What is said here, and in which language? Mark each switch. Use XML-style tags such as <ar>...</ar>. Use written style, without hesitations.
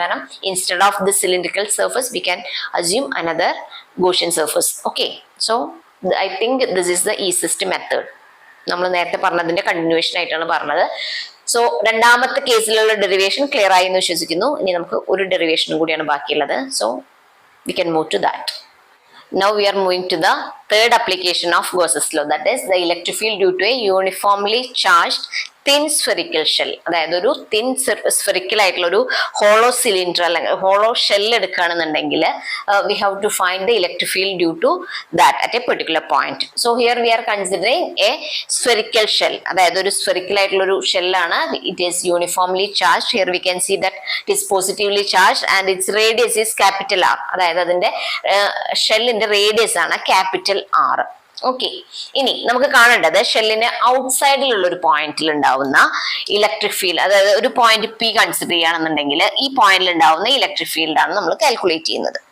<en>കാരണം instead of the cylindrical surface we can assume another Gaussian surface. Okay, so I think this is the easiest method.</en> <ml>നമ്മൾ നേരത്തെ പറഞ്ഞതിന്റെ continuation ആയിട്ടാണ് പറഞ്ഞത്. So രണ്ടാമത്തെ കേസിലുള്ള ഡെറിവേഷൻ ക്ലിയർ ആയി എന്ന് വിശ്വസിക്കുന്നു. ഇനി നമുക്ക് ഒരു ഡെറിവേഷനും കൂടിയാണ് ബാക്കിയുള്ളത്.</ml> <en>So we can move to that. Now we are moving to the third application of Gauss's law, that is the electric field due to a uniformly charged thin spherical shell.</en> <ml>അതായത് ഒരു തിൻ സ്ഫെറിക്കൽ ആയിട്ടുള്ള ഒരു hollow cylinder അല്ലെങ്കിൽ hollow shell എടുക്കുകയാണെന്നുണ്ടെങ്കിൽ</ml> <en>we have to find the electric field due to that at a particular point. So here we are considering a spherical shell.</en> <ml>അതായത് ഒരു spherical ആയിട്ടുള്ള ഒരു ഷെല്ലാണ്.</ml> <en>It is uniformly charged. Here we can see that it is positively charged and its radius is capital R.</en> <ml>അതായത് അതിന്റെ ഷെല്ലിന്റെ radius ആണ് capital R. Okay, ഇനി നമുക്ക് കാണേണ്ടത് ഷെല്ലിന് ഔട്ട്സൈഡിലുള്ള ഒരു പോയിന്റിൽ ഉണ്ടാവുന്ന ഇലക്ട്രിക് ഫീൽഡ്, അതായത് ഒരു പോയിന്റ് പി കൺസിഡർ ചെയ്യുകയാണെന്നുണ്ടെങ്കിൽ ഈ പോയിന്റിൽ ഉണ്ടാവുന്ന ഇലക്ട്രിക് ഫീൽഡ് ആണ് നമ്മൾ കാൽക്കുലേറ്റ് ചെയ്യുന്നത്.</ml>